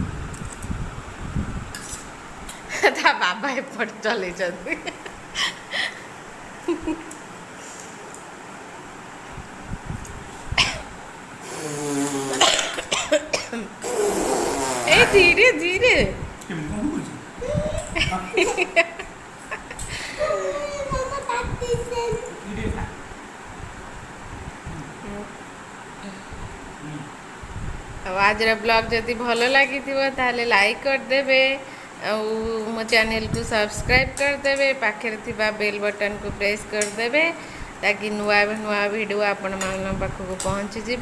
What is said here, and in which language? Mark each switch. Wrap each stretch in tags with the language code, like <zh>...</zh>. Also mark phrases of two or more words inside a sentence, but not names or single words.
<or>ତା ବାବା ଏପଟେ ଚଲେଇଛନ୍ତି। ଏଇ ଧୀରେ ଧୀରେ। କେମିତି କ'ଣ କରୁଛି?</or> <en>Mama, that is it.</en> <or>ଆଉ ଆଜିର ବ୍ଲଗ୍ ଯଦି ଭଲ ଲାଗିଥିବ ତାହେଲେ ଲାଇକ୍ କରିଦେବେ। ଆଉ ମୋ</or> <en>channelକୁ subscribe</en> <or>କରିଦେବେ। ପାଖରେ ଥିବା</or> <en>bell buttonକୁ press</en> <or>କରିଦେବେ ତାକି ନୂଆ ଭିଡ଼ିଓ ଆପଣମାନଙ୍କ ପାଖକୁ ପହଞ୍ଚିଯିବ।</or>